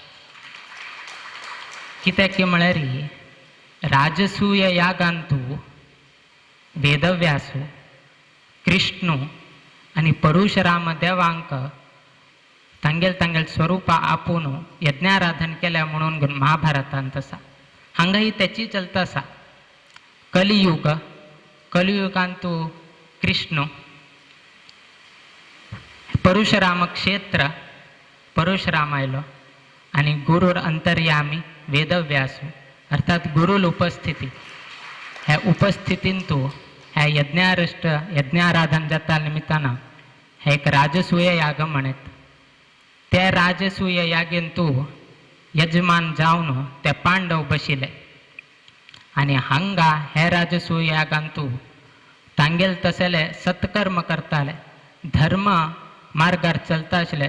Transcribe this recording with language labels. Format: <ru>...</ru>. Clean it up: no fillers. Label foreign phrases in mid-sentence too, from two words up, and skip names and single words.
<kok>कित्याक की म्हळ्यार राजसूय यागांतू वेदव्यासू कृष्णू आणि परशुराम देवांक तांगेल स्वरूपा आपून यज्ञाराधन केल्या म्हणून महाभारतांत आसा. हांगाही त्याची चलता आसा. कलियुगांतू कृष्ण परशुराम क्षेत्र परशुराम आयलो आणि गुरुर अंतर्यामी वेदव्यासू अर्थात गुरुल उपस्थिती ह्या उपस्थितींतू ह्या यज्ञाराधन जाता निमित्तानं हे एक राजसूय याग म्हणत. त्या राजसूय यागेंतू यजमान जावन ते पांडव बशिले आणि हांगा हे राजसूय यागांतू तांगेल तसले सत्कर्म करताले धर्म मार्गार चलता आसले.</kok>